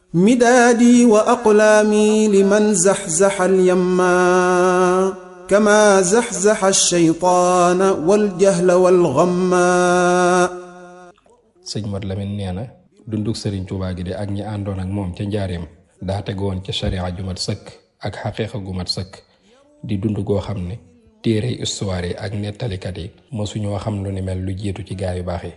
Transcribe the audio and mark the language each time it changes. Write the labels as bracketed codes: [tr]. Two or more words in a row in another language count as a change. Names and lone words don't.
[ar] مدادي وأقلامي لمن زحزح اليما كما زحزح الشيطان والجهل والغما. [wo] sëñ Mat Lamin nee na dunduk Sëriñ Tuubaa gi de ak ñi àndoon ak moom ca njaareem daa tegoon ca sharia ju mat sëkk ak xaqiiqa gu mat sëkk di dund goo xam ne téere histoire yi ak nettalikat yi mosuñoo xam lu ni mel lu jiitu ci gaa yu baax yi.